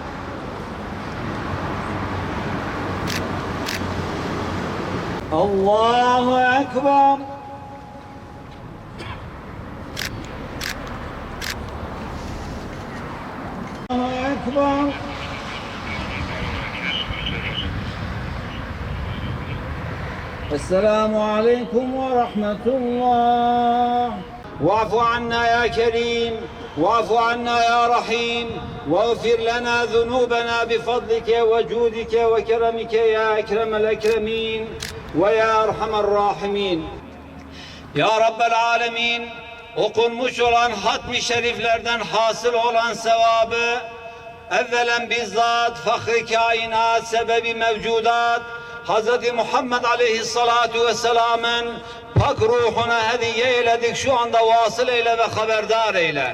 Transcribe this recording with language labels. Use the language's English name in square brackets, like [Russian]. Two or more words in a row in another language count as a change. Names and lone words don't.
[Arabic] الله أكبر. الله أكبر. السلام عليكم ورحمة الله واعف عنا يا كريم واعف عنا يا رحيم واغفر لنا ذنوبنا بفضلك وجودك وكرمك يا أكرم الأكرمين ويا أرحم الراحمين يا رب العالمين, [Turkish] okunmuş olan hatmi şeriflerden hasıl olan sevabı evvelen bizzat fahri kainat sebebi mevcudat Hz. Muhammed Aleyhissalatu Vesselam'ın pak ruhuna hediye eyledik, şu anda vasıl eyle ve haberdar eyle.